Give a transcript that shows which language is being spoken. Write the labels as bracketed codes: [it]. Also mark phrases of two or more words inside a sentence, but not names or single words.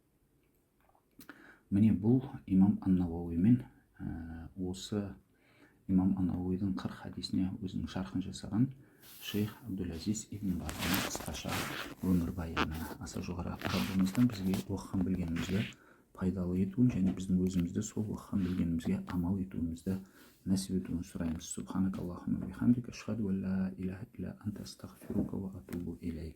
[kk] Міне бұл имам ан-Науауимен осы имам ан-Науауидің 40 хадисіне өзінің шархын жасаған Шейх Абдул-Азиз ибн Баздың қысқаша өмірбаяны. Аса жоғары Раббымыздан бізге оқыған білгенімізді пайдалы етуін және біздің өзімізді сол оқыған білгенімізге амал етуімізді нәсіп етуін сұраймыз. [ar] سبحانك اللهم بحمدك أشهد أن لا إله إلا أنت أستغفرك وأتوب إليك.